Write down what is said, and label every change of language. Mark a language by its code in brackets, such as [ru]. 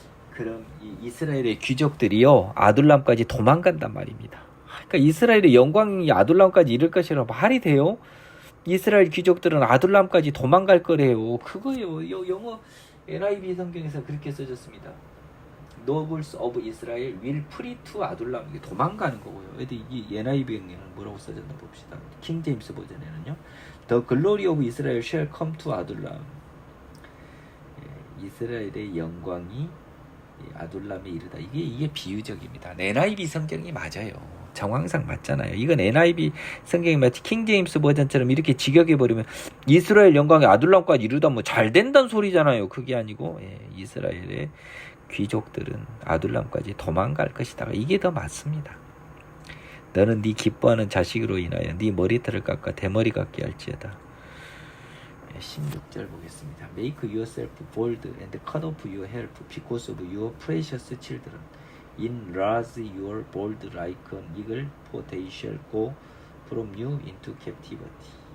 [ko] 그럼 이 이스라엘의 귀족들이요, 아둘람까지 도망간단 말입니다. 그러니까 이스라엘의 영광이 아둘람까지 이를 것이라고 말이 돼요? 이스라엘 귀족들은 아둘람까지 도망갈 거래요. 그거예요. 영어 NIV 성경에서 그렇게 써졌습니다. [en] Nobles of Israel will flee to 아둘람. [ko] 이게 도망가는 거고요. 이 NIV 성경은 뭐라고 써졌나 봅시다. 킹 제임스 버전에는요, [en] The glory of Israel shall come to 아둘람. [ko] 이스라엘의 영광이 아둘람에 이르다. 이게 비유적입니다. NIV 성경이 맞아요. 정황상 맞잖아요. 이건 NIV 성경이 마치 킹제임스 버전처럼 이렇게 직역해 버리면 이스라엘 영광이 아둘람까지 이르다 뭐 잘 된다는 소리잖아요. 그게 아니고 이스라엘의 귀족들은 아둘람까지 도망갈 것이다. 이게 더 맞습니다. 너는 네 기뻐하는 자식으로 인하여 네 머리털을 깎아 대머리 같게 할지어다. 16절 보겠습니다. [en] Make yourself bold and cut off your hair because of your precious children. Enlarge your bold like an eagle, for they shall go from you into captivity.